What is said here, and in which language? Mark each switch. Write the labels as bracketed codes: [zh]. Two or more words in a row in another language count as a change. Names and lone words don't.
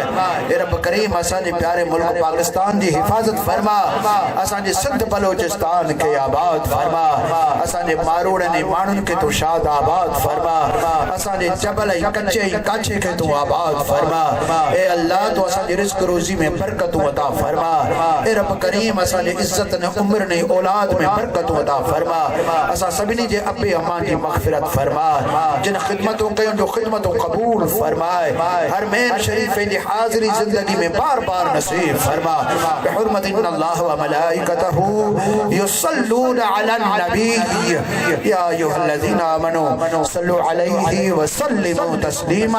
[sd] ए रब करीम असांजे प्यारे मुल्क पाकिस्तान जी हिफ़ाज़त फरमा असांजे सिंध बलोचिस्तान खे आबाद फरमा असांजे मारूड़नि माण्हुनि खे तू शाद आबाद फरमा असांजे जबल ऐं कच्चे ऐं काछे खे तू आबाद फरमा। ए अल्लाह तू असांजी रिज़्क़ रोज़ी में बरकतूं अता फरमा। ए रब करीम असांजे इज़्ज़त ने उम्र ने औलाद में बरकतूं अता फरमा। असां सभिनी जे अबे अम्मा जी मग़फ़िरत फरमा जिन ख़िदमतों कयूं जो ख़िदमतों क़बूल फरमाए। हर मेन शरीफ जी हाज़िरी ज़िंदगी में बार बार नसीब फरमा। [ar] بحرمة إن الله وملائكته يصلون على النبي يا أيها الذين آمنوا صلوا عليه وسلموا تسليما.